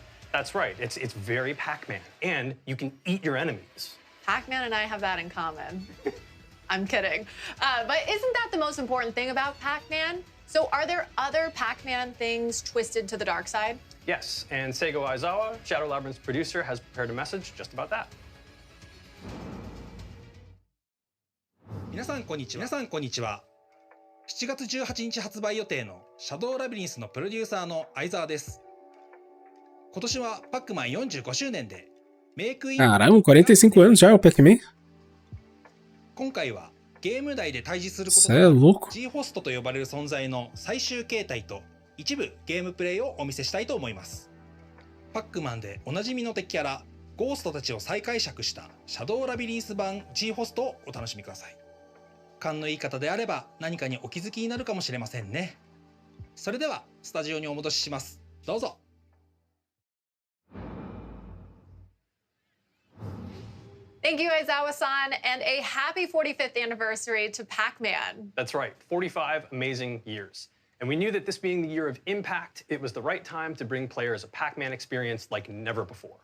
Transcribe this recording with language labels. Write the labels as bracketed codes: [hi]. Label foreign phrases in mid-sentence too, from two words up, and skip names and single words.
[en] That's right, it's very Pac-Man, and you can eat your enemies. Pac-Man and I have that in common. I'm kidding. But isn't that the most important thing about Pac-Man? So are there other Pac-Man things twisted to the dark side? Yes, and Seigo Aizawa, Shadow Labyrinth's producer, has prepared a message just about that. [ja] 皆さんこんにちは。7月18日発売予定のシャドウラビリンスのプロデューサーの相沢です。今年はパックマン45周年でメイクイン [pt] Caramba, 45 anos já o Pac-Man? [ja] 今回はゲーム内で対峙することが G ホストと呼ばれる存在の最終形態と一部ゲームプレイをお見せしたいと思います。パックマンでおなじみの敵キャラゴーストたちを再解釈したシャドウラビリンス版 G ホストをお楽しみください。勘のいい方であれば何かにお気づきになるかもしれませんね。それではスタジオにお戻しします。どうぞ。 [en] Thank you, Aizawa-san, and a happy 45th anniversary to Pac-Man. That's right, 45 amazing years. And we knew that this being the year of impact, it was the right time to bring players a Pac-Man experience like never before.